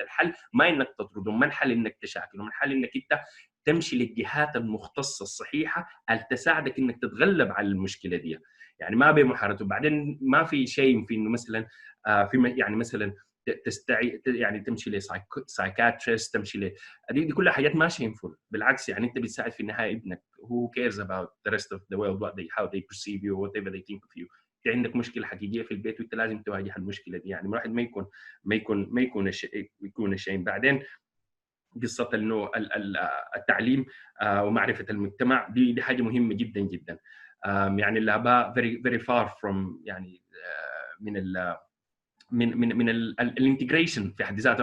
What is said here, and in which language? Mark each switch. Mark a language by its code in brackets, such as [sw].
[ar] الحل ما انك تطردهم، ما الحل انك تشاكلهم، الحل انك انت تمشي للجهات المختصه الصحيحه اللي تساعدك انك تتغلب على المشكله دي. يعني ما بمحارته. بعدين ما في شيء في انه مثلا في يعني مثلا يعني تمشي لسايكاتريست تمشي دي كلها حاجات ما شينفول. بالعكس يعني انت بتساعد في النهايه ابنك. [en] who cares about the rest of the world how they perceive you whatever they think of you. [ar] انت عندك مشكله حقيقيه في البيت وانت لازم تواجه المشكله دي. يعني الواحد ما يكون الشيء. بعدين قصه انه التعليم ومعرفه المجتمع دي حاجه مهمه جدا جدا. يعني الاباء [en] very far from [ar] يعني من الانتجريشن في حد ذاته.